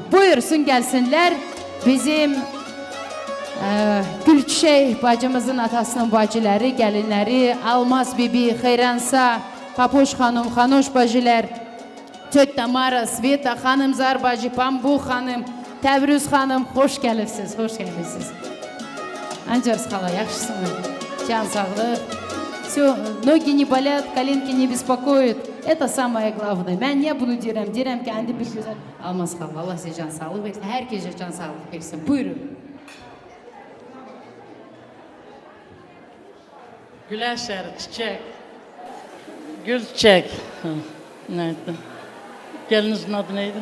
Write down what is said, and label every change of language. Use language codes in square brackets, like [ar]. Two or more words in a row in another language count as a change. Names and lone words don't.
[az] Buyursun gəlsinlər bizim Gülçiçək bacımızın atasının bacıları, gəlinləri, Almaz Bibi, Xeyransa, Papoş xanım, Xanoş bacılar, Töt Tamara, Sveta, Hanımzar bacı, Pambuk xanım, Təbriz xanım, xoş gəlibsiz, xoş gəlibsiz. Ancarız xala, yaxşısınız, can sağlıq. [ru] Все, ноги не болят, коленки не беспокоят. Это самое главное. [az] Mən niyə bunu deyirəm? Deyirəm ki, indi bir gözəl Almaz xala, Allah sizə can sağlıq versin, hər gecə can sağlıq versin. Buyurun. Güləşər, çiçək, gül çiçək. Neydi? Gelinizin adı neydi?